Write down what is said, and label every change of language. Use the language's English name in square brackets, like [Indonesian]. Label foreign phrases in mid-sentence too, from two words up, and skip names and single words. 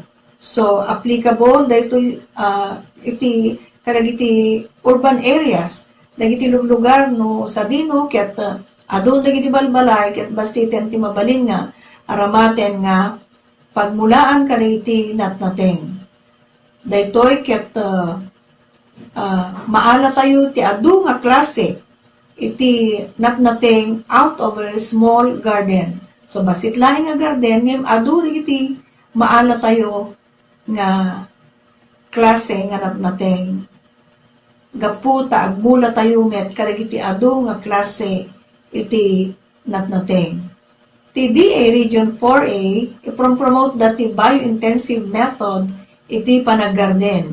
[Iloko] So applicable daytoy iti kadagiti [English] urban areas [Iloko] dagiti lugar no sabino ket adun dagiti balbalay ket basiten ti mabalin nga aramaten nga pagmulaan kadagiti natnateng. Daytoy ket maala tayo ti adu nga klase iti natnateng [English] out of a small garden. [Iloko] So basit laing nga garden ngem adu dagiti maala tayo nga klase nga natnateng. Gaputa agmula tayo met kadagiti adu nga klase iti natnateng. Ti DA Region 4A ipromote dati [English] biointensive method [Iloko] iti panaggarden.